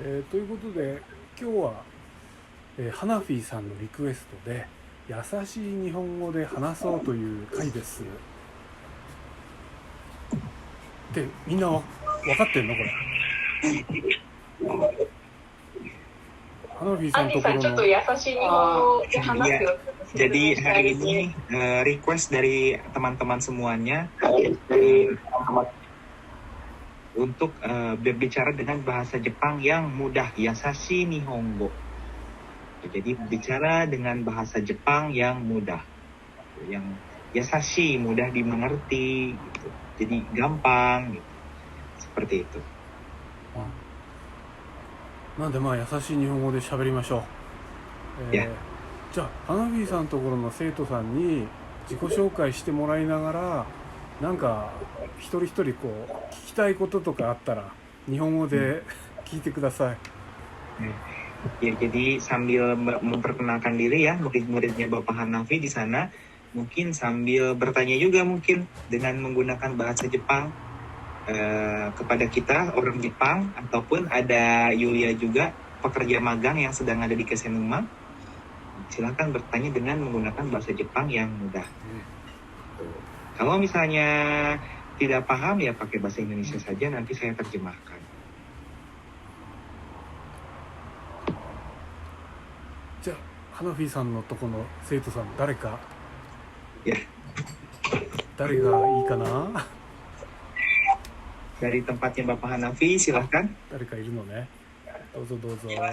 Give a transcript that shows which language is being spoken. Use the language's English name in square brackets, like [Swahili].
[Japanese] ということで今日は、ハナフィさんのリクエストで優しい日本語で話そうという回です。ってみんな分かってんのこれ？ハナフィさんのところの。ちょっと優しい日本語で話すよ。 [Indonesian] Jadi hari ini request dari teman-teman semuanya untuk berbicara dengan bahasa Jepang yang mudah, Yasashi Nihongo. Jadi bicara dengan bahasa Jepang yang mudah, yang Yasashi, mudah dimengerti, gitu. Jadi gampang, gitu. Seperti itu. [Japanese] なんでまあ優しい日本語で喋りましょう。じゃあハナフィさんのところの生徒さんに自己紹介してもらいながら、なんか一人一人こう聞きたいこととかあったら日本語で聞いてください。 [Indonesian] Ya, jadi sambil memperkenalkan diri ya, murid-muridnya Bapak Hanafi di sana, mungkin sambil bertanya juga mungkin dengan menggunakan bahasa Jepang kepada kita orang Jepang, ataupun ada Yulia juga pekerja magang yang sedang ada di Kesenuma. Silakan bertanya dengan menggunakan bahasa Jepang yang mudah. Kalau misalnya tidak paham ya pakai bahasa Indonesia saja, nanti saya terjemahkan. [Japanese] じゃあハナフィさんのとこの生徒さん誰か、誰がいいかな [Indonesian] ？Dari tempatnya Bapak Hanafi, silahkan. [Japanese] 誰かいるのね。どうぞどうぞ。